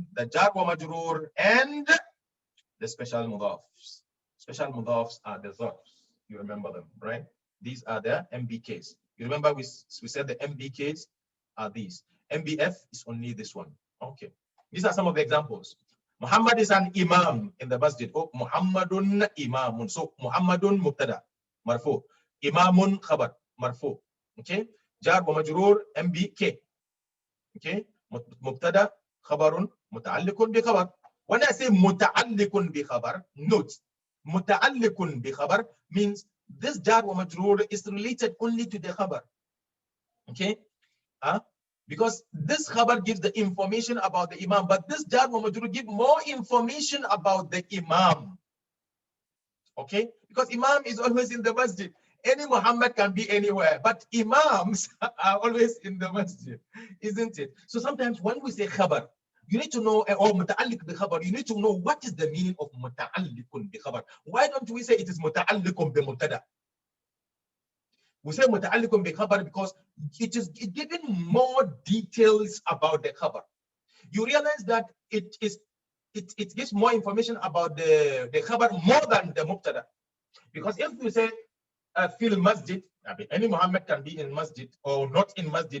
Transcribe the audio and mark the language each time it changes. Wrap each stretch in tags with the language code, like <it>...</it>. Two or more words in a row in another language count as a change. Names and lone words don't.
<en>The</en> <ar>جار ومجرور</ar> <en>and the special mudafs. Special mudafs are the zarfs. You remember them, right? These are the MBKs. You remember we said the MBKs are these. MBF is only this one. Okay. These are some of the examples. Muhammad is an imam in the masjid.</en> <ar>Oh, محمدٌ إمامٌ. So محمدٌ مبتدأ، مرفوع. إمامٌ خبر، مرفوع. Okay. جار ومجرور MBK.</ar> <en>Okay.</en> <ar>مبتدأ خبرٌ متعلقٌ بخبر.</ar> <en>When I say</en> <ar>متعلقٌ بخبر,</ar> <en>note,</en> <ar>متعلقٌ بخبر</ar> <en>means this</en> <ar>جار ومجرور</ar> <en>is related only to the khabar. Okay? Because this khabar gives the information about the imam, but this</en> <ar>جار ومجرور</ar> <en>give more information about the imam. Okay? Because imam is always in the masjid. Any Muhammad can be anywhere, but imams are always in the masjid, isn't it? So sometimes when we say khabar, you need to know, or</en> <ar>متعلق بخبر,</ar> <en>you need to know what is the meaning of</en> <ar>متعلقٌ بخبر.</ar> <en>Why don't we say it is</en> <ar>متعلقٌ بمبتدأ?</ar> <en>We say</en> <ar>متعلقٌ بخبر</ar> <en>because it is giving more details about the khabar. You realize that it gives more information about the khabar more than the mubtada. Because if we say</en> <ar>في المسجد,</ar> <en>I mean, any Muhammad can be in masjid or not in masjid.</en>